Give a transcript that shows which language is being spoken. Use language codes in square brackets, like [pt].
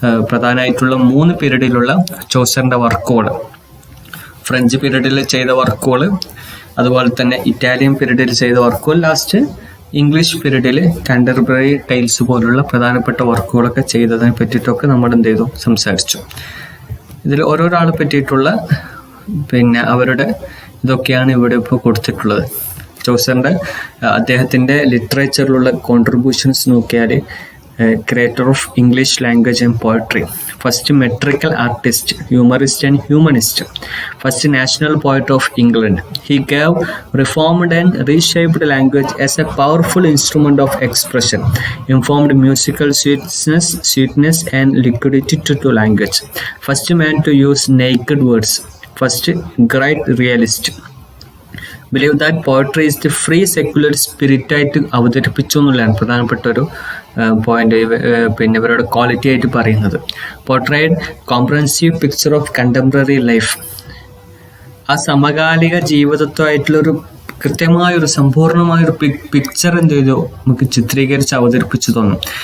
[ml] പ്രധാനമായിട്ടുള്ള 3 പീരീഡിലുള്ള ചോസറിൻ്റെ വർക്കുകൾ, ഫ്രഞ്ച് പീരീഡിൽ ചെയ്ത വർക്കുകൾ, അതുപോലെ തന്നെ ഇറ്റാലിയൻ പീരീഡിൽ ചെയ്ത വർക്കുകൾ, ലാസ്റ്റ് ഇംഗ്ലീഷ് പീരീഡിൽ കാൻറ്റർബറി ടൈൽസ് പോലുള്ള പ്രധാനപ്പെട്ട വർക്കുകളൊക്കെ ചെയ്തതിനെ പറ്റിയിട്ടൊക്കെ നമ്മൾ സംസാരിച്ചു. ഇതിൽ ഓരോരാളെ പറ്റിയിട്ടുള്ള അവരുടെ ഇതൊക്കെയാണ് ഇവിടെ ഇപ്പോൾ കൊടുത്തിട്ടുള്ളത്. ചൗസറിൻ്റെ അദ്ദേഹത്തിൻ്റെ ലിറ്ററേച്ചറിലുള്ള കോൺട്രിബ്യൂഷൻസ് നോക്കിയാൽ [en] creator of English language and poetry, first metrical artist, humorist and humanist, first national poet of England. He gave reformed and reshaped language as a powerful instrument of expression, informed musical sweetness and liquidity to language. First man to use naked words, first great realist. Believe that poetry is the free secular spirit [ml] ആയിട്ട് അവതരിപ്പിച്ചു എന്നുള്ളതാണ് പ്രധാനപ്പെട്ട ഒരു point പിന്നെ ഇവരുടെ quality ആയിട്ട് പറയുന്നത്. [en] portrayed comprehensive picture of contemporary life, [ml] ആ സമകാലിക ജീവിതത്വമായിട്ടുള്ളൊരു കൃത്യമായൊരു സമ്പൂർണമായൊരു പിക്ചർ എന്ത് ചെയ്തു നമുക്ക് ചിത്രീകരിച്ച് അവതരിപ്പിച്ചു തോന്നും.